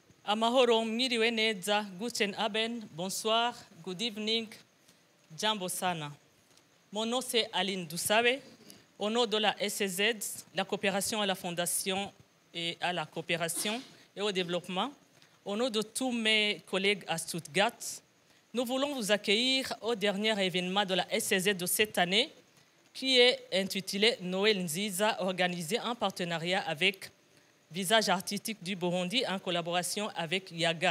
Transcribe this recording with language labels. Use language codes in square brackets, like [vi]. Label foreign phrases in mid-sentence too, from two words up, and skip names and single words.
[rn] Amahoro mwiriwe neza, [de] guten Abend, bonsoir, [en] good evening, [sw] jambo sana. [fr] Mon nom c'est Aline Dusabe, au nom de la SCZ, la coopération à la fondation et à la coopération et au développement. Au nom de tous mes collègues à Stuttgart, nous voulons vous accueillir au dernier événement de la SCZ de cette année qui est intitulé Noël Nziza, organisé en partenariat avec Visage artistique du Burundi en collaboration avec Yaga.